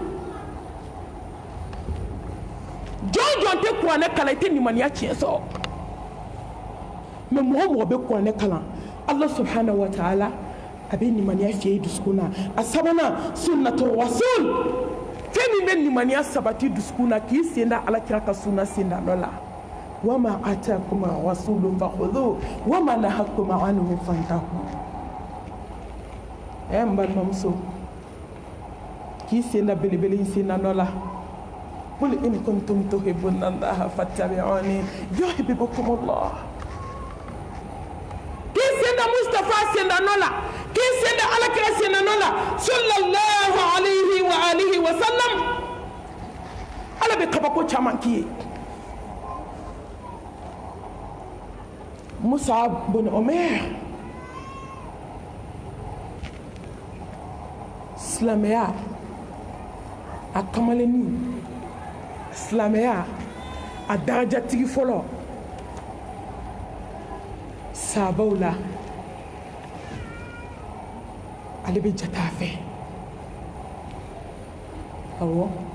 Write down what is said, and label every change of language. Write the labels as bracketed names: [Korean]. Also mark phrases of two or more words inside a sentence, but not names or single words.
[Bambara] jɔn tɛ kuranɛ kalan i tɛ nimaniya tiɲɛ sɔrɔ mais mɔgɔ bɛ kuranɛ kalan ala [Arabic] سبحانه وتعالى [Bambara] a bɛ nimaniya fiyɛ i dusukun na a sabanan [Arabic] سنة الرسول [Bambara] fɛn min bɛ nimaniya sabati dusukun na k'i sen da alakira ka sunna senda dɔ la [Arabic] وما آتاكم الرسول فخذوه وما نهاكم عنه فانتهوا [Bambara] n balimamuso k'i sen da belebele in senda dɔ la [Arabic] قل إن كنتم تحبون الله فاتبعوني يحببكم الله [Bambara] k'i sen da Mustafa senda dɔ la k'i sen da alakira senda dɔ la [Arabic] صلى الله عليه وآله وسلم [Bambara] ala bɛ kabako caman k'i ye Mus'ab bin Umair silamɛya a kamalenni silamɛya a darajatigi fɔlɔ sahabaw la ale bɛ jate a fɛ awɔ